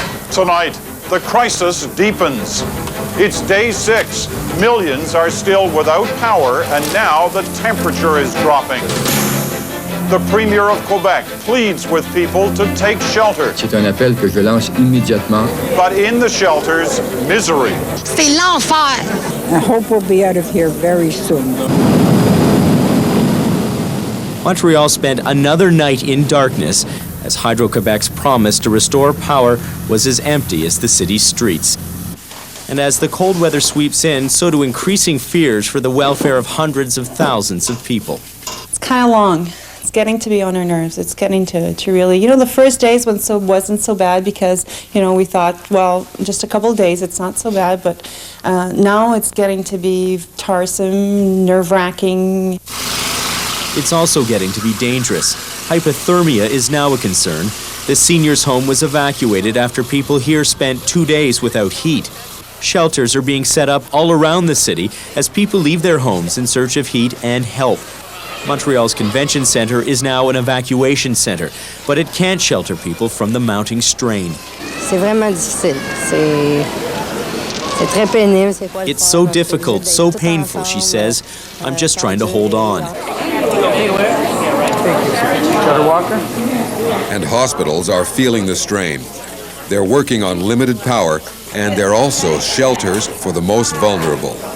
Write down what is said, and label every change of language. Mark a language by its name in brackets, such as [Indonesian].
[English] Tonight, the crisis deepens. It's day 6. Millions are still without power, and now the temperature is dropping. The Premier of Quebec pleads with people to take shelter. [French] C'est un appel que je lance immédiatement. [English] But in the shelters, misery. [French] C'est l'enfer. [English] I hope we'll be out of here very soon. Montreal spent another night in darkness as Hydro-Quebec's promise to restore power was as empty as the city's streets. And as the cold weather sweeps in, so do increasing fears for the welfare of hundreds of thousands of people. It's kind of long. It's getting to be on our nerves. It's getting to really, the first days wasn't so bad because, we thought, well, just a couple of days, it's not so bad, but now it's getting to be tiresome, nerve-wracking. It's also getting to be dangerous. Hypothermia is now a concern. The seniors' home was evacuated after people here spent 2 days without heat. Shelters are being set up all around the city as people leave their homes in search of heat and help. Montreal's convention center is now an evacuation center, but it can't shelter people from the mounting strain. [French] C'est vraiment difficile. C'est très pénible. [English] It's so difficult, so painful, she says. I'm just trying to hold on. And hospitals are feeling the strain. They're working on limited power, and they're also shelters for the most vulnerable.